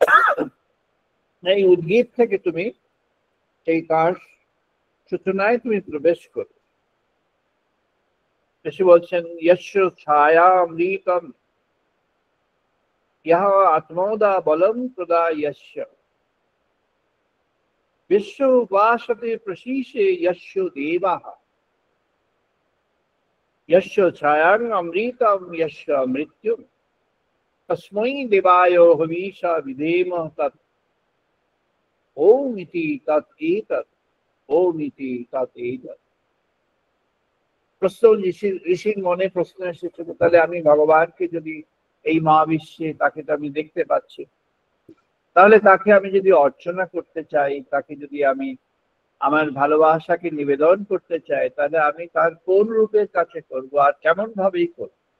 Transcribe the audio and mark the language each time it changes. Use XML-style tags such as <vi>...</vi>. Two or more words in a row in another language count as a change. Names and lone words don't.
<bn>এই উদ্গীত থেকে তুমি এই তার সূচনায় তুমি প্রবেশ করো। ঋষি বলছেন</bn> <sa>যস্য ছায়া অমৃতম ইহ আত্মোদা বলম প্রদা যস্য বিশ্ব উপাসতে প্রশীষে যস্য দেবাঃ यस्य छायां अमृतं यस्य मृत्युं तस्मै देवाय हवीषा विधेमः तत् ओम इति तत् एतत् ओम इति तत् एतत्।</sa> <bn>প্রশ্ন ঋষির মনে প্রশ্ন এসেছিল, তাহলে আমি ভগবানকে যদি এই মহাবিশ্বে তাকে তো আমি দেখতে পাচ্ছি, তাহলে তাকে আমি যদি অর্চনা করতে চাই, তাকে যদি আমি আমার ভালোবাসাকে নিবেদন করতে চাই, তাহলে আমি তার কোন রূপের কাছে করব আর কেমন ভাবেই করব?</bn>